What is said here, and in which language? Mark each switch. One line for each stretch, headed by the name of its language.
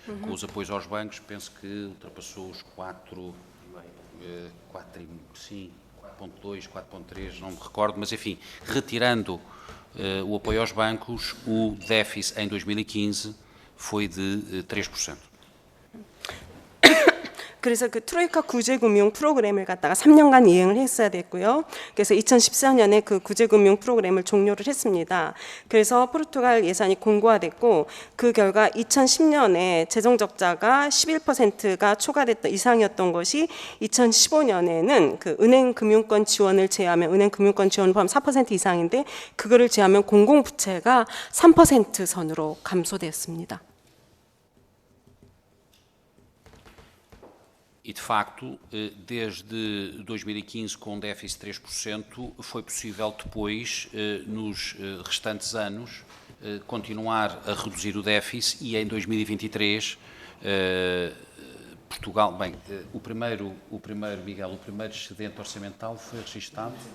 Portuguese: Com os apoios aos bancos, penso que ultrapassou os 4,2, 4,3, não me recordo, mas enfim, retirando o apoio aos bancos, o déficit em 2015 foi de 3%.
Korean: 그래서 그 트로이카 구제금융 프로그램을 갖다가 3년간 이행을 했어야 됐고요. 그래서 2014년에 그 구제금융 프로그램을 종료를 했습니다. 그래서 포르투갈 예산이 공고화됐고 그 결과 2010년에 재정적자가 11%가 초과됐던 이상이었던 것이 2015년에는 그 은행 금융권 지원을 제외하면 은행 금융권 지원 포함 4% 이상인데 그거를 제외하면 공공부채가 3% 선으로 감소되었습니다.
Portuguese: E, de facto, desde 2015, com déficit de 3%, foi possível depois, nos restantes anos, continuar a reduzir o déficit e em 2023, Portugal, bem, o primeiro excedente orçamental foi registado.